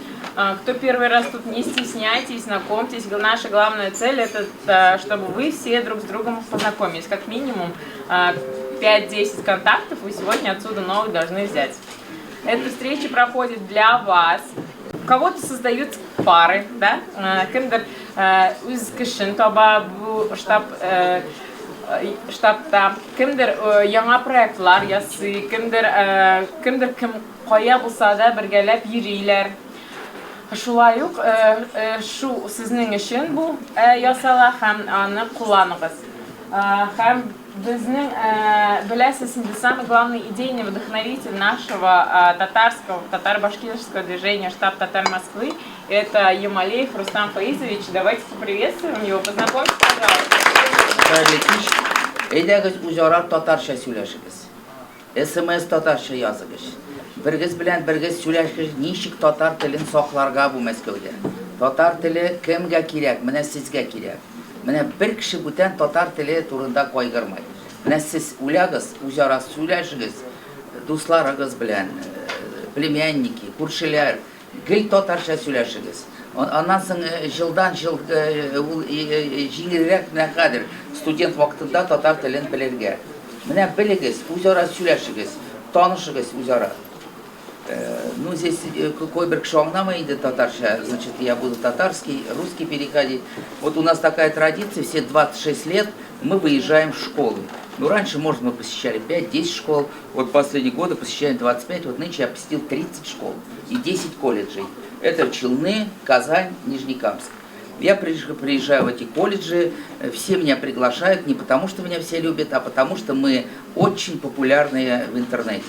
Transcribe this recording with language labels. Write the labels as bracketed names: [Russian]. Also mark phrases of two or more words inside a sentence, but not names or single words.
[Russian] Кто первый раз тут, не стесняйтесь, знакомьтесь. Наша главная цель это, чтобы вы все друг с другом познакомились. Как минимум 5-10 контактов вы сегодня отсюда новых должны взять. Эта встреча проходит для вас. У кого-то создаются пары, да? [Tatar] Кемдер үз кишин таба бу штабта, кемдер яңа проектлар ясый, кемдер кем кая булса да бергәләп йөриләр. Шулай ук шу сезнең өчен бу ясала һәм аны кулланыгыз. Һәм безнең, беләсез, [Russian] самый главный идейный вдохновитель нашего татаро-башкирского движения «Штаб Татар Москвы» это Ямалеев Рустам Фаизович. Давайте поприветствуем его, познакомьтесь, пожалуйста. [Tatar] Әйдәгез үзара татарча сөйләшегез. СМС татарча языгыз. Бергез белән бергез сөйләшегез, ничек татар телен сакларга бу Мәскәүдә. Татар теле кемгә кирәк? Менә сезгә кирәк. Менә бер кеше бүтән татар теле турында кайгырмай. Менә сез үләгез, үзара сөйләшегез, дусларыгыз белән, племянники, күршеләр, гел татарча сөйләшегез. Аннан соң җылдан-җыл җиңелрәк менә хәзер студент вакытында татар телен белергә. Менә белегез, үзара сөйләшегез, танышыгыз үзара. [Russian] Ну, здесь [Tatar] кое-бер кеше аңламый инде татарча, [Russian] значит, я буду татарский, русский переходить. Вот у нас такая традиция, все 26 лет мы выезжаем в школы. Ну, раньше, может, мы посещали 5-10 школ, вот последние годы посещаем 25, вот нынче я посетил 30 школ и 10 колледжей. Это Челны, Казань, Нижнекамск. Я приезжаю в эти колледжи, все меня приглашают не потому, что меня все любят, а потому, что мы очень популярные в интернете.